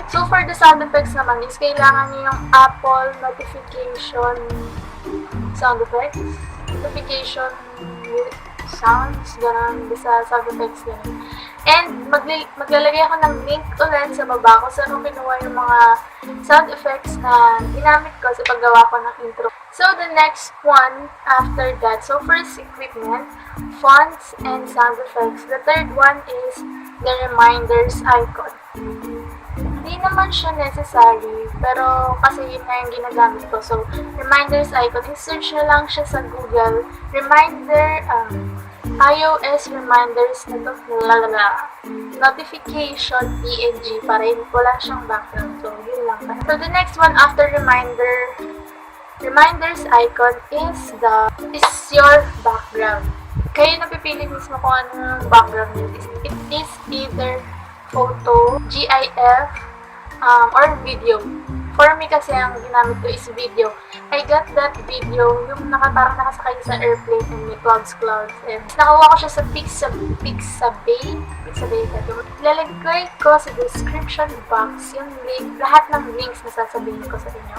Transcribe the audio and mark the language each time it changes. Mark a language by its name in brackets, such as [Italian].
[English] So, for the sound effects naman is kailangan nyo yung Apple notification sound effects. Notification sounds, gano'n, sa sound effects gano'n. [Filipino] And maglalagay ako ng link ulit sa baba ko saan ko kinuha yung mga sound effects na ginamit ko sa paggawa ko ng intro. [English] So, the next one after that, so first equipment, fonts, and sound effects. The third one is the reminders icon. [Filipino] Hindi naman siya necessary, pero kasi yun na yung ginagamit ko. So, reminders icon, i-search na lang siya sa Google. Reminder, iOS reminders na notification PNG para wala siyang background. So, yun lang. [English] So, the next one after reminders icon is your background. [Filipino] Kayo napipili mismo kung ano yung background nyo. It is either photo, GIF, or video. [English] For me kasi, ang ginamit ko is video. I got that video, [Filipino] yung parang nakasakay sa [English] airplane and may clouds. [Filipino] And nakakuha ko siya sa Pixabay. Lalagay ko sa description box yung link, lahat ng links na sasabihin ko sa inyo.